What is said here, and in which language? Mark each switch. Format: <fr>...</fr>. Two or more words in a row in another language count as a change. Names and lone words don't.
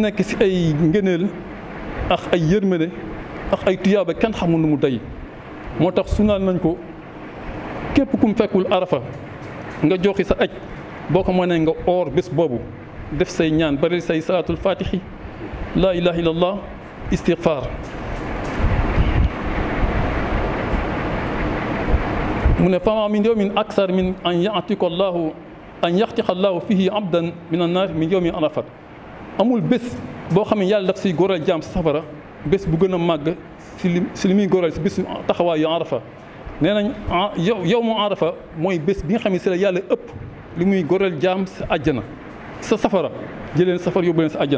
<wo>nekk si ay ngëneel ak ay yërmande ak ay tuyaaba kenn xamul nu mu day moo tax sunnaal nañ ko képp kum fekkul Arafa nga joxi sa aj boo ko mënee nga oor bés boobu def say ñaan bari say salaatul faatixi</wo> <ar>لا إله إلا الله</ar> <wo>istighfar. mu ne</wo> <ar>فما من يوم أكثر من أن يعتق الله فيه عبدا من النار من يوم عرفة.</ar> <wo>amul bés boo xam ne yàlla daf siy góoral jaam si safara bés bu gën a màgg si li muy góoral si bésu taxawaayu Arafa. nee nañ yow mu Arafa mooy bés bi nga xam ne si la yàlla ëpp li muy góoral jaam si àjjana sa safara jëleen safara yóbbu leen si àjjana.</wo>